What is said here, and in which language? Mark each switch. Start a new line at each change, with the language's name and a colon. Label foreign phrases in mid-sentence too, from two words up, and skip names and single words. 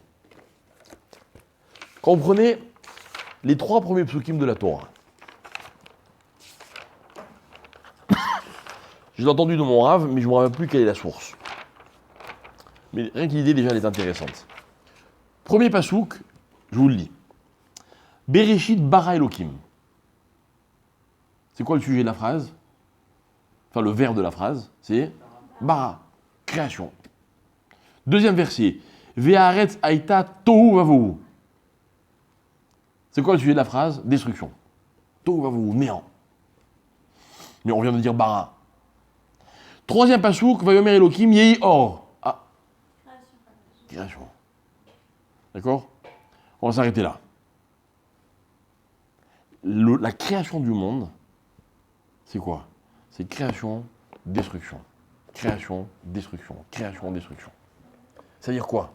French: Quand vous prenez les 3 premiers psukim de la Torah, je l'ai entendu de mon Rav, mais je ne me rappelle plus quelle est la source. Mais rien que l'idée, déjà, elle est intéressante. Premier pasouk, je vous le lis.
Hebrew: בראשית ברא אלוקים.
French: C'est quoi le sujet de la phrase? Enfin, le vers de la phrase, c'est bara, création. Deuxième verset.
Hebrew: והארץ היתה תהו ובהו.
French: C'est quoi le sujet de la phrase? Destruction.
Hebrew: תהו ובהו,
French: néant. Mais on vient de dire bara. Troisième pasouk,
Hebrew: ויאמר אלוקים יהי אור.
French: Ah, création. D'accord? On va s'arrêter là. La création du monde, c'est quoi? C'est création, destruction. Création, destruction. Création, destruction. C'est-à-dire quoi?